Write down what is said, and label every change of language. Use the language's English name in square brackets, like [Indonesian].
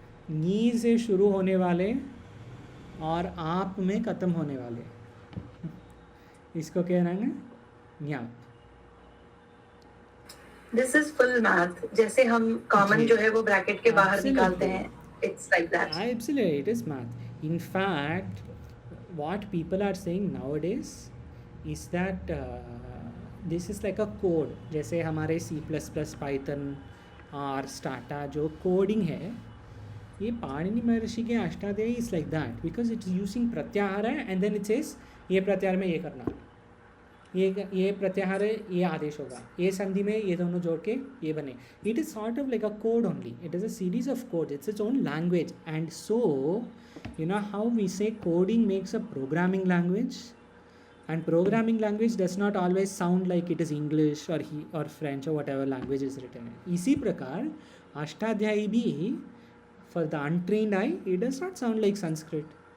[Hindi] नी से शुरू होने वाले और आप में ख़त्म होने वाले, इसको क्या नाम है? Nap. [English] This is full math. [Hindi] जैसे हम कॉमन जो है वो ब्रैकेट के बाहर निकालते हैं, [English] It's like that. Absolutely, it is math. In fact, what people are saying nowadays is that this is like a code. [Hindi] जैसे हमारे C++, Python और Stata जो कोडिंग है, ये पाणिनि महर्षि के Ashtadhyayi [English] is like that, because it's using प्रत्याहार and then it says [Hindi] ये प्रत्याहार में ये करना, ये प्रत्याहार ये आदेश होगा, ये संधि में ये दोनों जोड़ के ये बने. [English] It is sort of like a code only. It is a series of code. It's it's own language. And so you know how we say coding makes a programming language, and programming language does not always sound like it is English or French or whatever language is written in. [Hindi] इसी प्रकार अष्टाध्यायी भी [English] for the untrained eye it does not sound like Sanskrit.